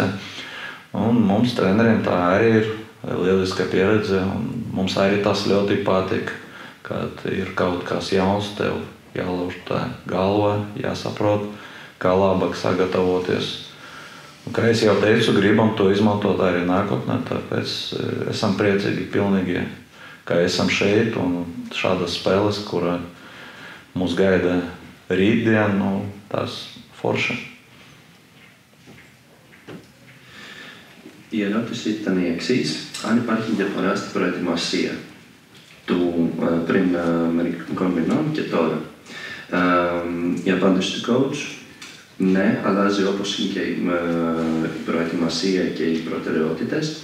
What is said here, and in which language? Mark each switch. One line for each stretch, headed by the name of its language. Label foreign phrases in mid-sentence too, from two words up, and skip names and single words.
Latvian: Un mums treneriem tā arī ir lieliska pieredze, un mums arī tas ļoti patīk, kad ir kaut kas jauns, tev jālauž tā galva, jāsaprot, kā labāk sagatavoties. Un, kā es jau teicu, gribam to izmantot arī nākotnē, tāpēc esam priecīgi pilnīgi, ka esam šeit un šādas spēles, kura mūs gaida rītdien, tas forši.
Greek: Η ερώτηση ήταν η εξής. Αν υπάρχει διαφορά στην προετοιμασία του πριν μερικών μηνών και τώρα. Η απάντηση του coach, ναι, αλλάζει όπως είναι και η προετοιμασία και οι προτεραιότητες.